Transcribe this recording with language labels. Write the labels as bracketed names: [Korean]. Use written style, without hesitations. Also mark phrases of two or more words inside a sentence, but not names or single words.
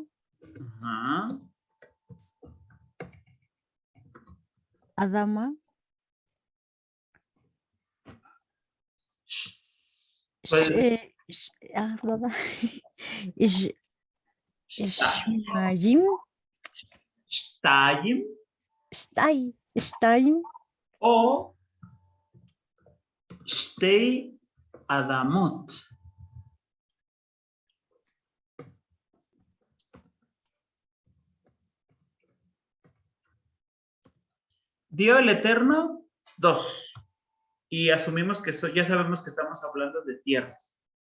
[Spanish] Ajá. Adama, Pues, ¿verdad? [Hebrew] איש- שתיים. Shtayim. Shtayim. O שתי אדמות. [Spanish] Dio el Eterno 2. Y asumimos que ya sabemos que estamos hablando de tierras.